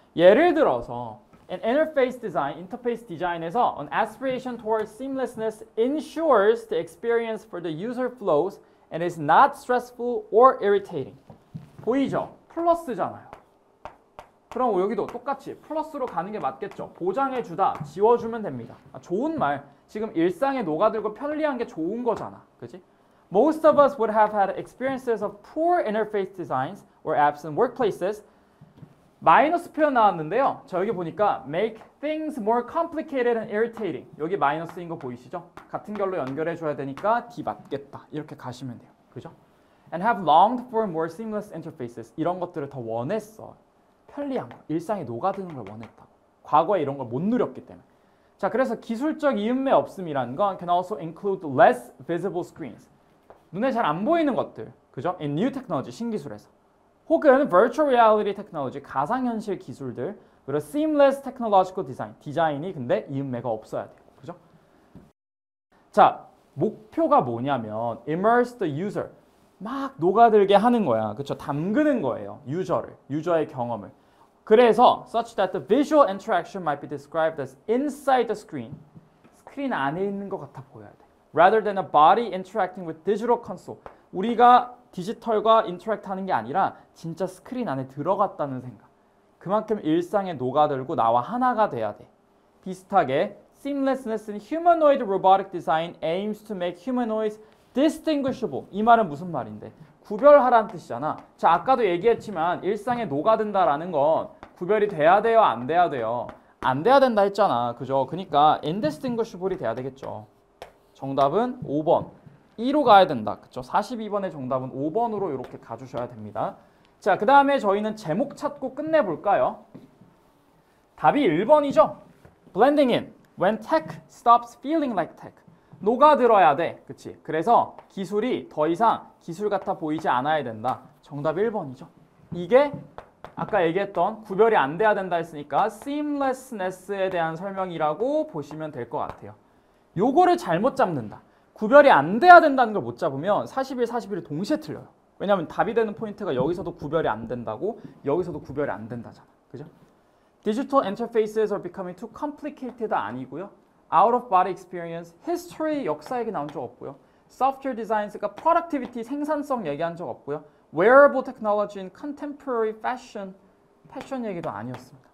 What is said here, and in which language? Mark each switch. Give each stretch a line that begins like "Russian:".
Korean: 예를 들어서
English: an interface design,
Korean: 인터페이스 디자인에서
English: an aspiration towards seamlessness ensures the experience for the user flows and is not stressful or irritating.
Korean: 보이죠? 플러스잖아요. 그럼 여기도 똑같이 플러스로 가는 게 맞겠죠. 보장해주다, 지워주면 됩니다. 좋은 말. 지금 일상에 녹아들고 편리한 게 좋은 거잖아. 그지?
English: Most of us would have had experiences of poor interface designs or apps in workplaces.
Korean: 마이너스 표현 나왔는데요. 자, 여기 보니까
English: make things more complicated and irritating.
Korean: 여기 마이너스인 거 보이시죠? 같은 결로 연결해 줘야 되니까 D 맞겠다. 이렇게 가시면 돼요. 그죠?
English: And have longed for more seamless interfaces.
Korean: 이런 것들을 더 원했어. 편리한 거, 일상에 녹아드는 걸 원했다고. 과거에 이런 걸 못 누렸기 때문에. 자, 그래서 기술적 이음매 없음이라는 건
English: can also include less visible screens.
Korean: 눈에 잘 안 보이는 것들. 그죠?
English: In new technology,
Korean: 신기술에서. 혹은
English: virtual reality technology,
Korean: 가상현실 기술들. 그리고
English: seamless technological design,
Korean: 디자인이 근데 이음매가 없어야 돼요. 그죠? 자, 목표가 뭐냐면
English: immerse the user.
Korean: 막 녹아들게 하는 거야. 그렇죠? 담그는 거예요. 유저의 경험을.
English: 그래서 such that the visual interaction might be described as inside the screen.
Korean: 스크린 안에 있는 것 같아 보여야 돼.
English: Rather than a body interacting with digital console.
Korean: 우리가 디지털과 인터랙트 하는 게 아니라 진짜 스크린 안에 들어갔다는 생각. 그만큼 일상에 녹아들고 나와 하나가 돼야 돼. 비슷하게
English: seamlessness in humanoid robotic design aims to make humanoids distinguishable.
Korean: 이 말은 무슨 말인데? 구별하라는 뜻이잖아. 자, 아까도 얘기했지만 일상에 녹아든다라는 건 구별이 돼야 돼요, 안 돼야 돼요? 안 돼야 된다 했잖아. 그죠? 그러니까 indistinguishable이 돼야 되겠죠. 정답은 5번. 2로 가야 된다. 그죠? 42번의 정답은 5번으로 이렇게 가주셔야 됩니다. 자, 그 다음에 저희는 제목 찾고 끝내볼까요? 답이 1번이죠.
English: Blending in. When tech stops feeling like tech.
Korean: 녹아들어야 돼. 그치? 그래서 기술이 더 이상 기술 같아 보이지 않아야 된다. 정답 1번이죠. 이게 아까 얘기했던 구별이 안 돼야 된다 했으니까 seamlessness에 대한 설명이라고 보시면 될 것 같아요. 요거를 잘못 잡는다. 구별이 안 돼야 된다는 걸 못 잡으면 41, 41이 동시에 틀려요. 왜냐하면 답이 되는 포인트가 여기서도 구별이 안 된다고 여기서도 구별이 안 된다잖아. 그죠?
English: Digital interfaces are becoming too complicated
Korean: 아니고요.
English: Out of body experience, history,
Korean: 역사 얘기 나온 적 없고요. Software designs가 productivity, 생산성 얘기한 적 없고요.
English: Wearable technology in contemporary fashion,
Korean: 패션 얘기도 아니었습니다.